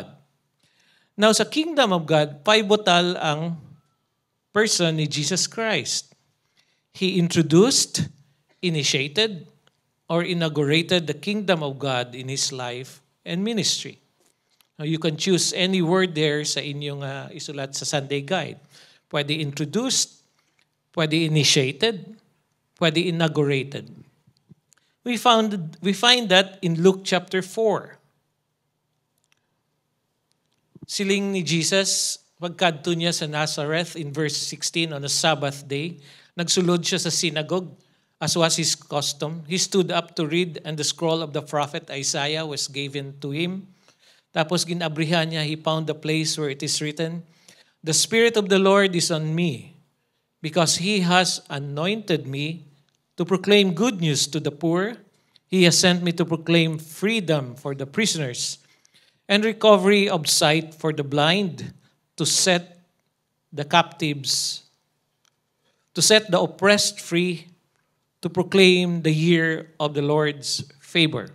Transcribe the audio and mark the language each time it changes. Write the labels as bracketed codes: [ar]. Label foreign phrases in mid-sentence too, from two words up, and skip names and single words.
[en] Now, sa kingdom of God, pivotal ang person ni Jesus Christ. He introduced, initiated, or inaugurated the kingdom of God in His life and ministry. Now, you can choose any word there [hil] sa inyong isulat sa [en] Sunday Guide. Pwede introduced, pwede initiated, pwede inaugurated. We find that in Luke chapter 4. [hil] Siling ni Jesus, pagkadto niya sa Nazareth [en] in verse 16 on a Sabbath day, [hil] nagsulod siya sa synagogue [en] as was his custom. He stood up to read, and the scroll of the prophet Isaiah was given to him. [hil] Tapos ginabrihan niya, [en] he found the place where it is written, "The Spirit of the Lord is on me, because He has anointed me to proclaim good news to the poor. He has sent me to proclaim freedom for the prisoners and recovery of sight for the blind, to set the captives, to set the oppressed free, to proclaim the year of the Lord's favor."